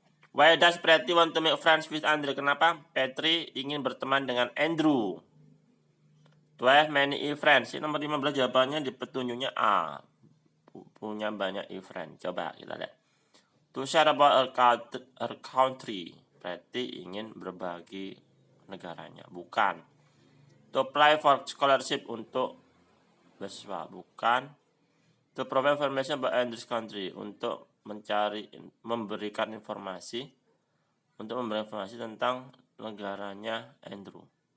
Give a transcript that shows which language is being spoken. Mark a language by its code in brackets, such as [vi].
[en] Why does Pretty want to make friends with Andre? [id] Kenapa Petri ingin berteman dengan Andrew? [en] To have many friends. [id] Ini nomor 15 jawabannya di petunjuknya A. Punya banyak friends. Coba kita lihat. [en] To share about her country. [id] Pretty ingin berbagi negaranya. Bukan. [en] To apply for scholarship, [id] untuk beasiswa. Bukan. [en] To provide information about Andrew's country. [id] Untuk memberikan informasi tentang negaranya Andrew.